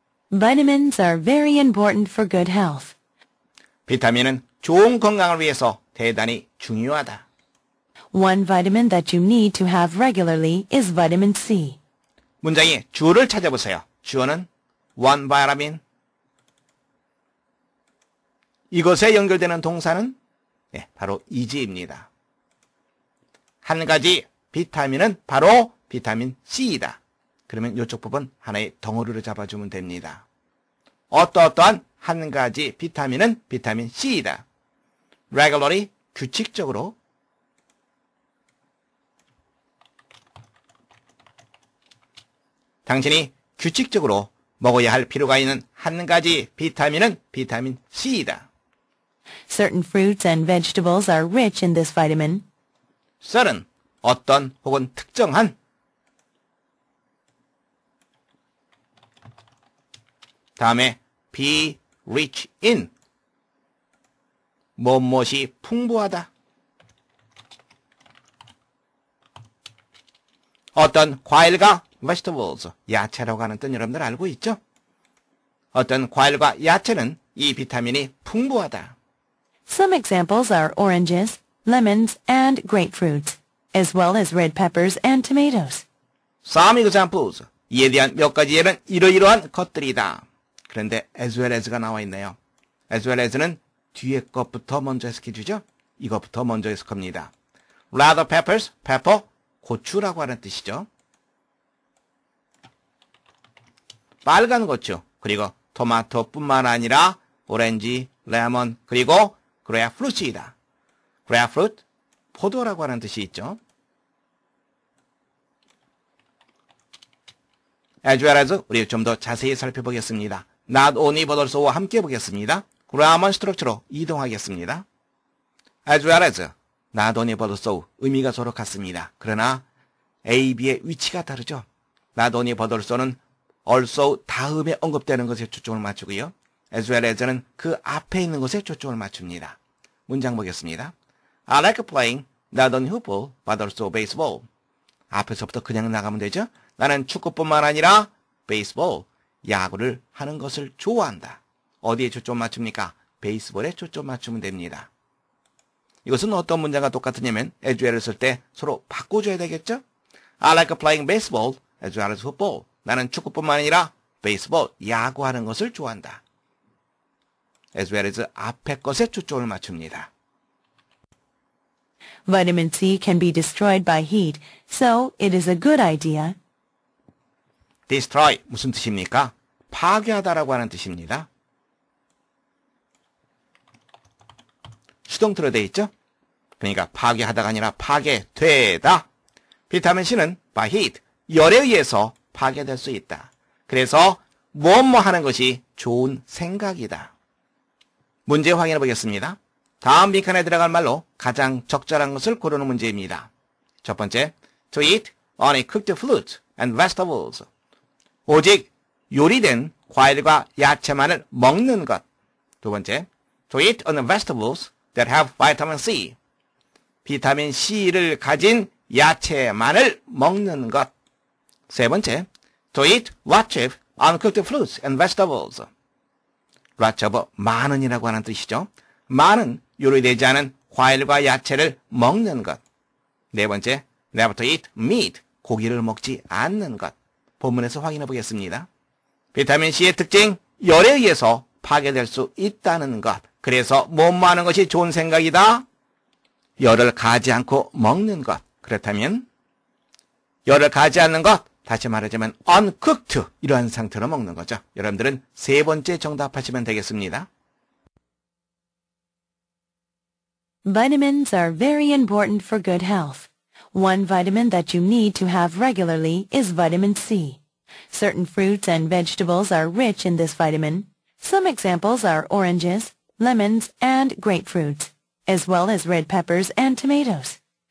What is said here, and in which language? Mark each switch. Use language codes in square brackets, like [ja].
[en] Vitamins are very important for good health. [ko] 비타민은 좋은 건강을 위해서 대단히 중요하다. [en] One vitamin that you need to have regularly is vitamin C. [ko] 문장의 주어를 찾아보세요. 주어는 [en] one vitamin. [ko] 이것에 연결되는 동사는 바로 is입니다. 한 가지 비타민은 바로 비타민 C이다. 그러면 이쪽 부분 하나의 덩어리로 잡아주면 됩니다. 어떠한 한 가지 비타민은 비타민 C이다. regularly, 규칙적으로. 당신이 규칙적으로 먹어야 할 필요가 있는 한 가지 비타민은 비타민 C이다. [en] Certain fruits and vegetables are rich in this vitamin. [ko] certain, 어떤 혹은 특정한. 다음에 [en] be rich in, [ko] 무엇이 풍부하다. 어떤 과일과 vegetables, 야채라고 하는 뜻 여러분들 알고 있죠? 어떤 과일과 야채는 이 비타민이 풍부하다. [en] Some examples are oranges, lemons, and grapefruits, as well as red peppers and tomatoes. Some examples, [ko] 이에 대한 몇 가지 예는 이러이러한 것들이다. 그런데 as well as가 나와 있네요. as well as는 뒤에 것부터 먼저 해석해주죠. 이것부터 먼저 해석합니다. Red peppers, pepper, 고추라고 하는 뜻이죠. 빨간 고추, 그리고 토마토뿐만 아니라 오렌지, 레몬, 그리고 그레이프루트이다. 그레이프루트, 포도라고 하는 뜻이 있죠. as well as 우리 좀 더 자세히 살펴보겠습니다. not only but also와 함께 보겠습니다. 그라먼 스트럭처로 이동하겠습니다. as well as, not only but also 의미가 서로 같습니다. 그러나 A, B의 위치가 다르죠. [en] not only but also [ko] 는 also 다음에 언급되는 것에 초점을 맞추고요. as well as는 그 앞에 있는 것에 초점을 맞춥니다. 문장 보겠습니다. [en] I like playing not only football but also baseball. [ko] 앞에서부터 그냥 나가면 되죠. 나는 축구뿐만 아니라 베이스볼, 야구를 하는 것을 좋아한다. 어디에 초점 맞춥니까? 베이스볼에 초점 맞추면 됩니다. 이것은 어떤 문장과 똑같으냐면 as well을 쓸 때 서로 바꿔줘야 되겠죠? [en] I like playing baseball as well as football. [ko] 나는 축구뿐만 아니라 베이스볼, 야구하는 것을 좋아한다. as well as 앞에 것에 초점을 맞춥니다. [en] Vitamin C can be destroyed by heat, so it is a good idea. [ko] destroy, 무슨 뜻입니까? 파괴하다라고 하는 뜻입니다. 수동태로 되어 있죠? 그러니까 파괴하다가 아니라 파괴되다. 비타민 C는 by heat, 열에 의해서 파괴될 수 있다. 그래서 무엇 하는 것이 좋은 생각이다. 문제 확인해 보겠습니다. 다음 빈칸에 들어갈 말로 가장 적절한 것을 고르는 문제입니다. 첫 번째, [en] to eat only cooked fruit and vegetables. [ko] 오직 요리된 과일과 야채만을 먹는 것. 두 번째, [en] to eat only vegetables that have vitamin C. [ko] 비타민 C를 가진 야채만을 먹는 것. 세 번째, [en] to eat lots of uncooked fruits and vegetables. [ko] lots of 많은이라고 하는 뜻이죠. 많은 요리되지 않은 과일과 야채를 먹는 것. 네 번째, [en] never to eat meat. [ko] 고기를 먹지 않는 것. 본문에서 확인해 보겠습니다. 비타민 C의 특징, 열에 의해서 파괴될 수 있다는 것. 그래서 못 마는 것이 좋은 생각이다. 열을 가지 않고 먹는 것. 그렇다면 열을 가지 않는 것, 다시 말하자면 uncooked, 이러한 상태로 먹는 거죠. 여러분들은 세 번째 정답하시면 되겠습니다. [en] Vitamins are very important for good health. One vitamin that you need to have regularly is vitamin C. Certain fruits and vegetables are rich in this vitamin. Some examples are oranges, lemons, and grapefruits, as well as red peppers and tomatoes.